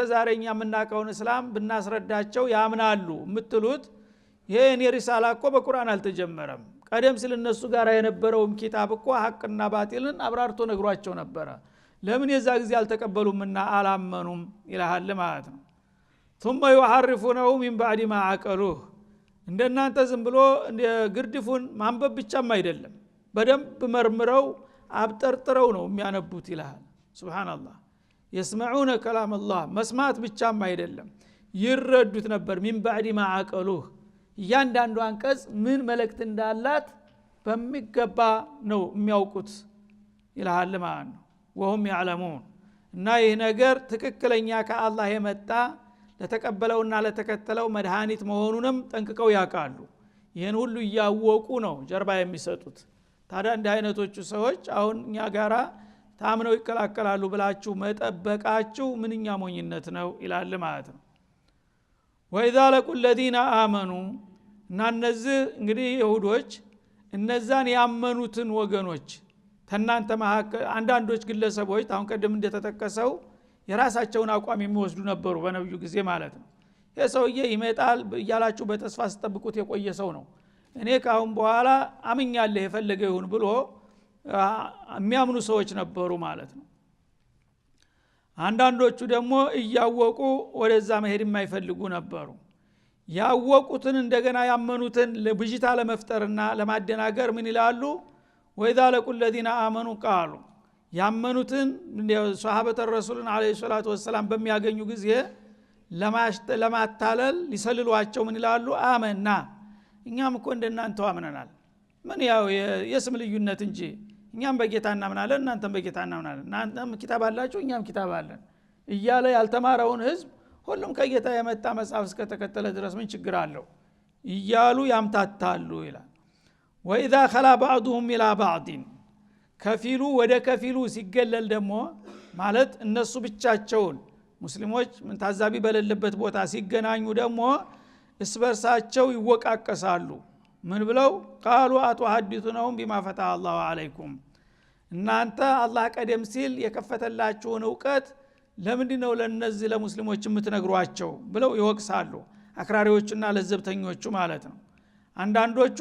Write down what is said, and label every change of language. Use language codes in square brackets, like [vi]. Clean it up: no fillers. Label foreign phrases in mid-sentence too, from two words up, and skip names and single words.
[am] ዛሬኛ የምናቀውን እስላም ብናስረዳቸው ያምናሉ የምትሉት ይሄ እኔ ሪሳላ እኮ በቁርአን አልተጀመረም። ቀደም ሲል እነሱ ጋር የነበረውም ኪታብ እኮ ሐቅና ባጢልን አብራርቶ ነግሯቸው ነበረ። ለምን የዛ ጊዜ አልተቀበሉምና አላመኑም ይላል ማለት ነው። [ar] ثم يحرفونه من بعد ما عقلوه [am] እንደናንተ ዝም ብሎ ግርድፉን ማንበብ ብቻም አይደለም በደንብ መርምረው አብጠርጥረው ነው የሚያነቡት ይላል። ሱብሃንአላህ [ar] يسمعون كلام الله [am] መስማት ብቻም አይደለም ይረዱት ነበር። [ar] من بعد ما عقلوه [am] እያንዳንዱ አንቀጽ ምን መልእክት እንዳላት በሚገባ ነው የሚያውቁት ይላል ማለት ነው። [ar] وهم يعلمون [am] እና ይህ ነገር ትክክለኛ ከአላህ የመጣ ለተቀበለውና ለተከተለው መድኃኒት መሆኑንም ጠንቅቀው ያውቃሉ። ይሄን ሁሉ ያወቁ ነው ጀርባ የሚሰጡት። ታዲያ እንደ አይነቶቹ ሰዎች አሁን እኛ ጋራ ታምነው ይከላከላሉ ብላችሁ መጠበቃችሁ ምንኛ ሞኝነት ነው ይላል ማለት ነው። [ar] وإذا لقوا الذين آمنوا [am] እና እነዚህ እንግዲህ ይሁዶች እነዛን ያመኑትን ወገኖች ተናንተ መሐከል አንዳንዶች ግለሰቦች አሁን ቀደም እንደተጠቀሰው የራሳቸውን አቋም የሚወስዱ ነበሩ በነብዩ ጊዜ ማለት ነው። የሰውዬ ይመጣል ያላችሁ በተስፋ ሲጠብቁት የቆየ ሰው ነው። እኔ ካሁን በኋላ አምኛለሁ የፈለገ ይሁን ብሎ የሚያምኑ ሰዎች ነበሩ ማለት ነው። አንዳንዶቹ ደግሞ እያወቁ ወደዛ መሄድ የማይፈልጉ ነበሩ። ያወቁትን እንደገና ያመኑትን ለብጅታ ለመፍጠርና ለማደናገር ምን ይላሉ? [ar] وإذا لقوا الذين آمنوا قالوا [am] ያመኑትን ሷሃበተ ረሱልን [ar] عليه الصلاة والسلام [am] በሚያገኙ ጊዜ ለማታለል ሊሰልሏቸው ምን ይላሉ? አመና እኛም እኮ እንደናንተው አምነናል። ምን ያው የስም ልዩነት እንጂ እኛም በጌታ እናምናለን እናንተም በጌታ እናምናለን፣ እናንተም ኪታብ አላችሁ እኛም ኪታብ አለን እያለ ያልተማረውን ህዝብ ሁሉም ከጌታ የመጣ መጽሐፍ እስከተከተለ ድረስ ምን ችግር አለው እያሉ ያምታታሉ ይላል። ወኢዛ [ar] خلا بعضهم الى بعض [am] ከፊሉ ወደ ከፊሉ ሲገለል ደግሞ ማለት እነሱ ብቻቸውን ሙስሊሞች ምን ታዛቢ በሌለበት ቦታ ሲገናኙ ደግሞ እስበርሳቸው ይወቃቀሳሉ። ምን ብለው [ar] قالوا أتحدثونهم بما فتح الله عليكم [am] እናንተ አላህ ቀደም ሲል የከፈተላችሁን ዕውቀት ለምንድነው ለነዚህ ለሙስሊሞች የምትነግሯቸው ብለው ይወቅሳሉ። አክራሪዎችና ለዘብተኞቹ ማለት ነው። አንዳንዶቹ